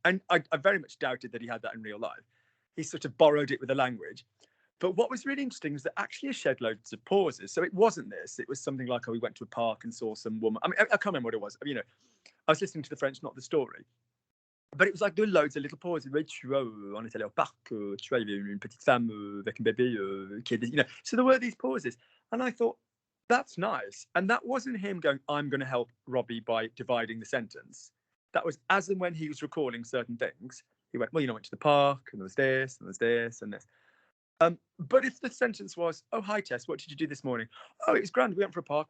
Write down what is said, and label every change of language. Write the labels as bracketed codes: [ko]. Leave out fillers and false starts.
[en] And I very much doubted that he had that in real life. He sort of borrowed it with the language. But what was really interesting was that actually he shed loads of pauses. So it wasn't this. It was something like, oh, we went to a park and saw some woman. I mean, I can't remember what it was. I was listening to the French, not the story. But it was like doing loads of little pauses. [fr] On est allé au parc, il y avait une petite femme avec un bébé, [en] So there were these pauses. And I thought, that's nice. And that wasn't him going, I'm going to help Robbie by dividing the sentence. That was as and when he was recalling certain things. He went, well, I went to the park and there was this and there's this and this. But if the sentence was, oh, hi, Tess, what did you do this morning? Oh, it was grand. We went for a park.